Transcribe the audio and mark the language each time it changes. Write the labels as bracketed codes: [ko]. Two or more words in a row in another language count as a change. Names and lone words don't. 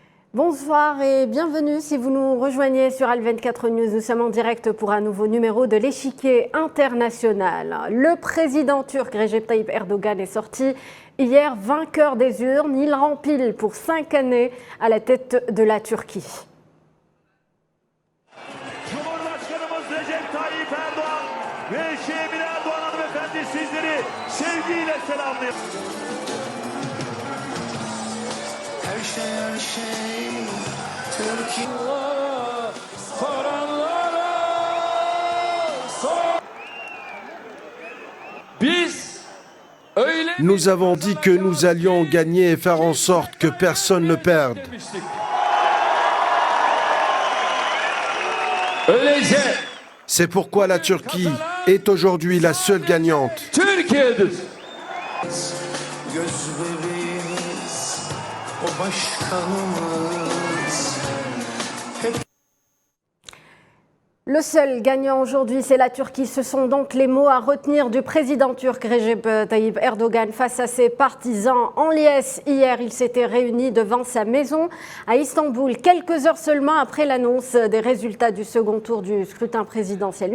[fr] Bonsoir et bienvenue si vous nous rejoignez sur Al24 News. Nous sommes en direct pour un nouveau numéro de l'échiquier international. Le président turc Recep Tayyip Erdogan est sorti hier vainqueur des urnes. Il rempile pour 5 années à la tête de la Turquie. [tr] Cumhurbaşkanımız Recep Tayyip Erdoğan ve Eşi Emine Erdoğan hanımefendi sizleri sevgiyle selamlıyor. Her şey Türkiye. [fr] Nous avons dit que nous allions gagner et faire en sorte que personne ne perde. C'est pourquoi la Turquie est aujourd'hui la seule gagnante. [tr] Göz bebeğimiz, o başkanımız. [fr] Le seul gagnant aujourd'hui, c'est la Turquie. Ce sont donc les mots à retenir du président turc Recep Tayyip Erdogan face à ses partisans en liesse. Hier, il s'était réuni devant sa maison à Istanbul, quelques heures seulement après l'annonce des résultats du second tour du scrutin présidentiel.